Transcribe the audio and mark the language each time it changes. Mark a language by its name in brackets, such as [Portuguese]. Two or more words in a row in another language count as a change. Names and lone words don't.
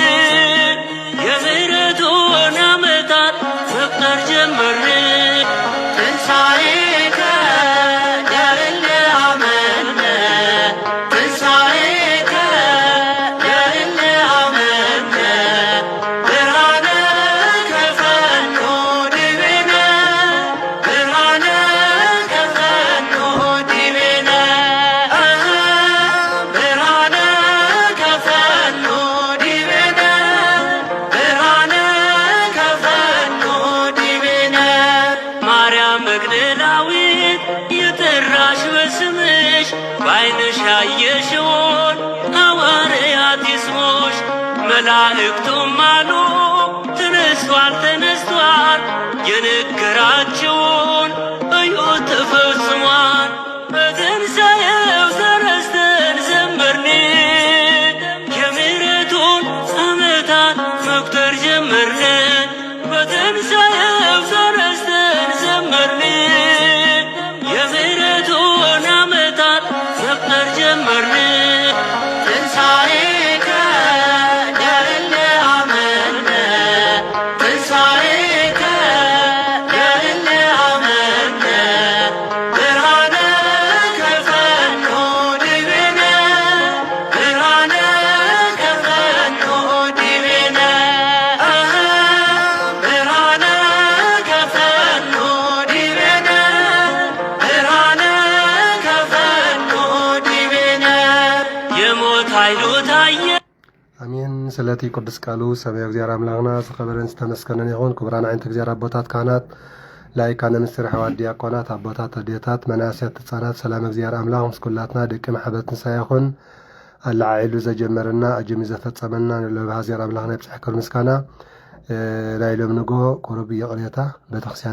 [Amharic] የምሕረቱን ዓመታት መቁጠር ጀመርን። [Geez] ትንሣኤከ ያለ አመነ ትንሣኤከ ያለ አመነ ብርሃነ ከፈኖ ዲቤነ ብርሃነ ከፈኖ ዲቤነ ብርሃነ ከፈኖ ዲቤነ ብርሃነ ከፈኖ ዲቤነ [Amharic] ማርያም መግደላዊት የጠራሽ በስምሽ በዓይንሽ ያየሽውን ሐዋርያት ይስሙሽ። መላእክቱም አሉ ተነስቷል ተነስቷል የነገራችውን እዩት ተፈጽሟል። በትንሣኤው ተነስተን ዘመርን የምሕረቱን ዓመታት መቁጠር ጀመርን። በትንሣኤው ተነስተን ዘመርን የምሕረቱን ዓመታት መቁጠር ጀመርን። [Geez] ትንሣኤከ ያለ አመነ ትንሣኤከ ያለ አመነ ብርሃነ ከፈኖ ዲቤነ ብርሃነ ከፈኖ ዲቤነ ብርሃነ ከፈኖ ዲቤነ ብርሃነ ከፈኖ ዲቤነ [Amharic] የሞት ኃይሉ ታየ። [Tigrinya] አሜን። ስለቲ ቅዱስ ቃሉ ሰማያዊ እግዚአብሔር አምላክና ዝኸበረን ዝተመስገነን ይኹን። ክቡራን ዓይነተ እግዚአብሔር አቦታት ካህናት፣ ላይካነ ምስጢር ሐዋርያት ዲያቆናት፣ አቦታት አዴታት፣ መናእሰያት ህፃናት ሰላም እግዚአብሔር አምላክ ምስ ኩላትና ደቂ ማሕበር ትንሣኤ ይኹን። አላዓኢሉ ዘጀመረና አጅሚ ዘፈጸመና ንለባህ እግዚአብሔር አምላክና ይብፅሕ ክብሪ ምስጋና ናይ ሎም ንጎ ቁሩብ የቕሬታ ቤተክርስቲያን